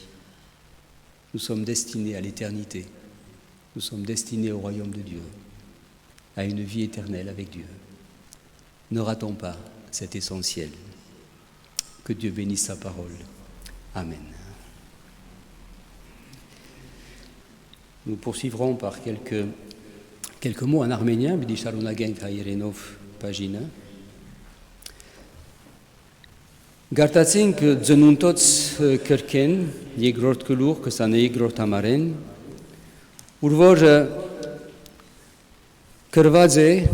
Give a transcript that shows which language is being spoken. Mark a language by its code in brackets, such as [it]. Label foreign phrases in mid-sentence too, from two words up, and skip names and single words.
[fr] Nous sommes destinés à l'éternité, nous sommes destinés au royaume de Dieu, à une vie éternelle avec Dieu. Ne ratons pas cet essentiel. Que Dieu bénisse sa parole. Amen. Nous poursuivrons par quelques mots en arménien, [hy] bidi շարունակենք հայերենով բաժինը։ Գարտացինք ծնունդոց կրկեն երկրորդ գլուխ 22-րդ համարեն, ուր որ գրված է